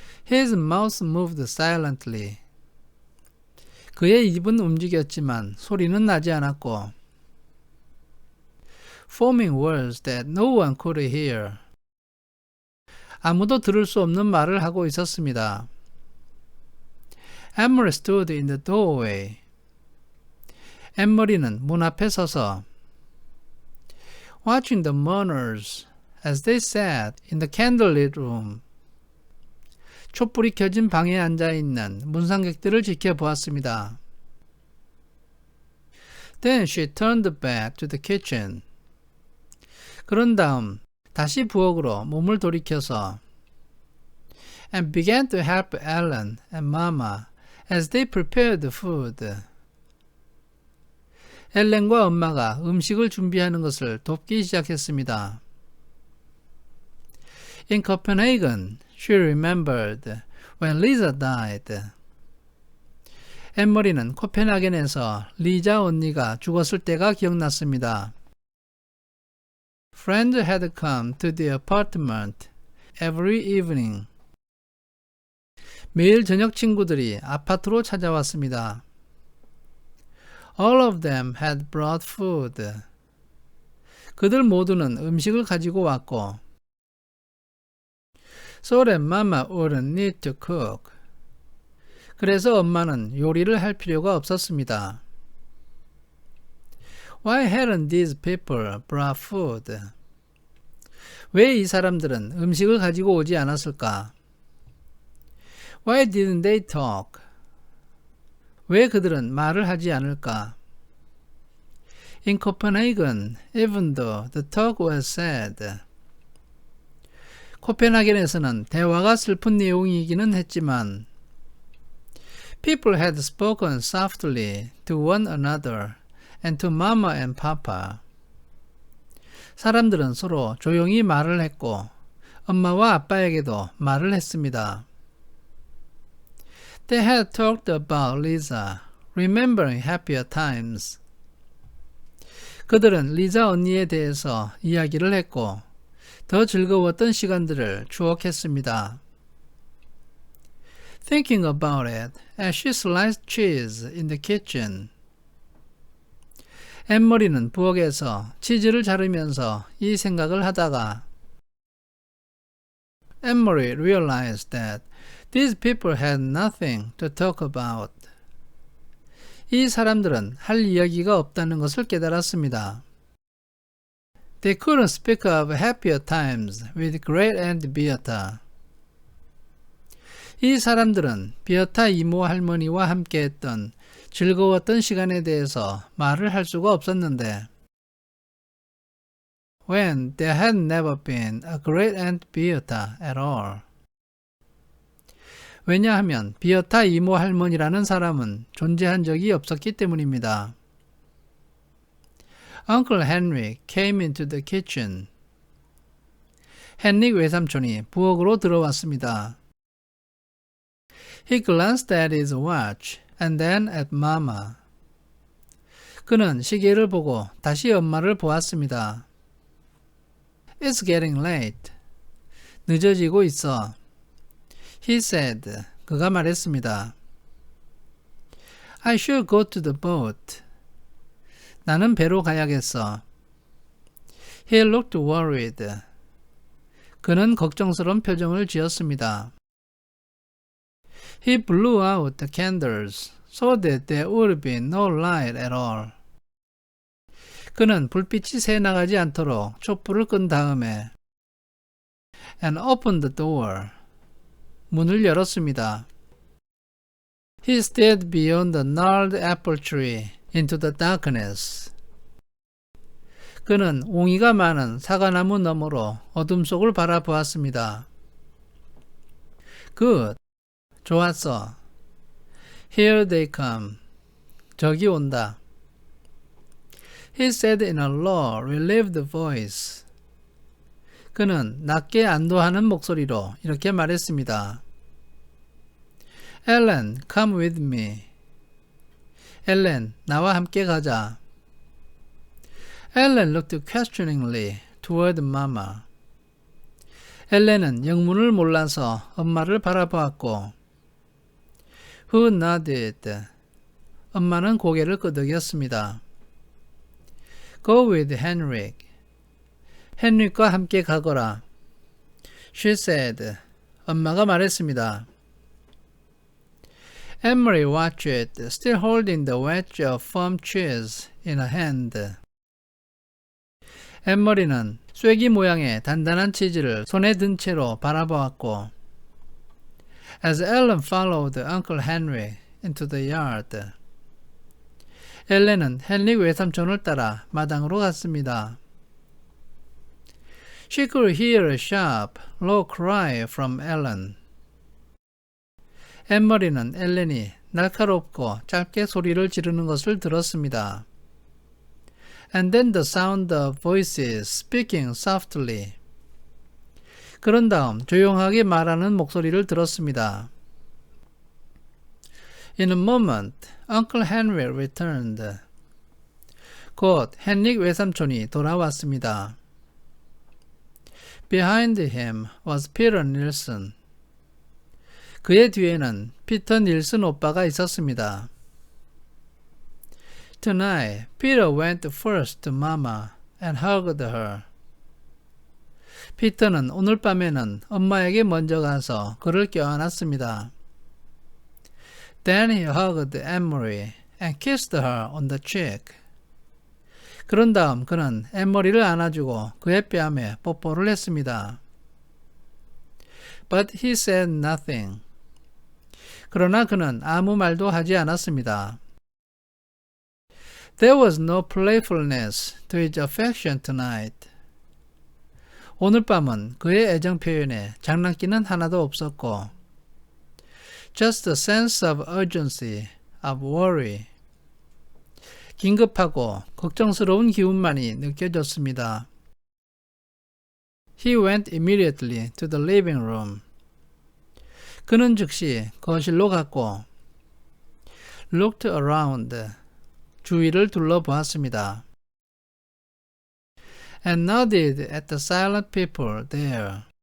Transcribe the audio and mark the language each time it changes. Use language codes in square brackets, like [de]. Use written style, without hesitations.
[en] His mouth moved silently. [ko] 그의 입은 움직였지만 소리는 나지 않았고 [en] forming words that no one could hear. [ko] 아무도 들을 수 없는 말을 하고 있었습니다. [en] Emery stood in the doorway. [ko] 엠머리는 문 앞에 서서 [en] watching the mourners as they sat in the candlelit room. [ko] 촛불이 켜진 방에 앉아있는 문상객들을 지켜보았습니다. [en] Then she turned back to the kitchen. [ko] 그런 다음 다시 부엌으로 몸을 돌이켜서 [en] and began to help Ellen and Mama as they prepared food. [ko] 엘렌과 엄마가 음식을 준비하는 것을 돕기 시작했습니다. [en] In Copenhagen, she remembered when Lisa died. [ko] 엠머리는 코펜하겐에서 리자 언니가 죽었을 때가 기억났습니다. [en] Friends had come to the apartment every evening. [ko] 매일 저녁 친구들이 아파트로 찾아왔습니다. [en] All of them had brought food. [ko] 그들 모두는 음식을 가지고 왔고 [en] So that Mama wouldn't need to cook. [ko] 그래서 엄마는 요리를 할 필요가 없었습니다. [en] Why hadn't these people brought food? [ko] 왜 이 사람들은 음식을 가지고 오지 않았을까? [en] Why didn't they talk? [ko] 왜 그들은 말을 하지 않을까? [en] In Copenhagen, even though the talk was sad. [ko] 코펜하겐에서는 대화가 슬픈 내용이기는 했지만 [en] People had spoken softly to one another and to Mama and Papa. [ko] 사람들은 서로 조용히 말을 했고 엄마와 아빠에게도 말을 했습니다. [en] They had talked about Lisa, remembering happier times. [ko] 그들은 리자 언니에 대해서 이야기를 했고 더 즐거웠던 시간들을 추억했습니다. [en] Thinking about it as she sliced cheese in the kitchen. [ko] 엠머리는 부엌에서 치즈를 자르면서 이 생각을 하다가 [en] Emery realized that these people had nothing to talk about. [ko] 이 사람들은 할 이야기가 없다는 것을 깨달았습니다. [en] They couldn't speak of happier times with Great Aunt Beata. [ko] 이 사람들은 비어타 이모 할머니와 함께했던 즐거웠던 시간에 대해서 말을 할 수가 없었는데 [en] when there had never been a Great Aunt Beata at all. [ko] 왜냐하면 비어타 이모 할머니라는 사람은 존재한 적이 없었기 때문입니다. [en] Uncle Henry came into the kitchen. [ko] 헨릭 외삼촌이 부엌으로 들어왔습니다. [en] He glanced at his watch and then at Mama. [ko] 그는 시계를 보고 다시 엄마를 보았습니다. [en] It's getting late. [ko] 늦어지고 있어. [en] He said. [ko] 그가 말했습니다. [en] I should go to the boat. [ko] 나는 배로 가야겠어. [en] He looked worried. [ko] 그는 걱정스러운 표정을 지었습니다. [en] He blew out the candles so that there would be no light at all. [ko] 그는 불빛이 새나가지 않도록 촛불을 끈 다음에 [en] and opened the door. [ko] 문을 열었습니다. [en] He stared beyond the gnarled apple tree into the darkness. [ko] 그는 옹이가 많은 사과나무 너머로 어둠 속을 바라보았습니다. [en] Good. [ko] 좋았어. [en] Here they come. [ko] 저기 온다. [en] He said in a low, relieved voice. [ko] 그는 낮게 안도하는 목소리로 이렇게 말했습니다. [en] Ellen, come with me. [ko] 엘렌, 나와 함께 가자. [en] Ellen looked questioningly toward Mama. [ko] 엘렌은 영문을 몰라서 엄마를 바라보았고 [en] Who nodded. [ko] 엄마는 고개를 끄덕였습니다. [en] Go with Henrik. [ko] 헨릭과 함께 가거라. [en] She said. [ko] 엄마가 말했습니다. [en] Emery watched, still holding the wedge of firm cheese in her hand. [ko] 엠머리는 쐐기 모양의 단단한 치즈를 손에 든 채로 바라보았고 [en] As Ellen followed Uncle Henry into the yard. [ko] 엘렌은 헨릭 외삼촌을 따라 마당으로 갔습니다. [en] She could hear a sharp, low cry from Ellen. [ko] 엠머리는 엘렌이 날카롭고 짧게 소리를 지르는 것을 들었습니다. [en] And then the sound of voices speaking softly. [ko] 그런 다음 조용하게 말하는 목소리를 들었습니다. [en] In a moment, Uncle Henry returned. [ko] 곧 헨릭 외삼촌이 돌아왔습니다. [en] Behind him was Peter Nilsson. [ko] 그의 뒤에는 피터 닐슨 오빠가 있었습니다. [en] Tonight, Peter went first to Mama and hugged her. [ko] 피터는 오늘 밤에는 엄마에게 먼저 가서 그를 껴안았습니다. [en] Then he hugged Emery and kissed her on the cheek. [ko] 그런 다음 그는 엠머리를 안아주고 그의 뺨에 뽀뽀를 했습니다. [en] But he said nothing. [ko] 그러나 그는 아무 말도 하지 않았습니다. [en] There was no playfulness to his affection tonight. [ko] 오늘 밤은 그의 애정 표현에 장난기는 하나도 없었고 [en] Just a sense of urgency, of worry. [ko] 긴급하고 걱정스러운 기운만이 느껴졌습니다. [en] He went immediately to the living room. [ko] 그는 즉시 거실로 갔고 [en] looked around. [ko] 주위를 둘러보았습니다. [en] And nodded at the silent people there.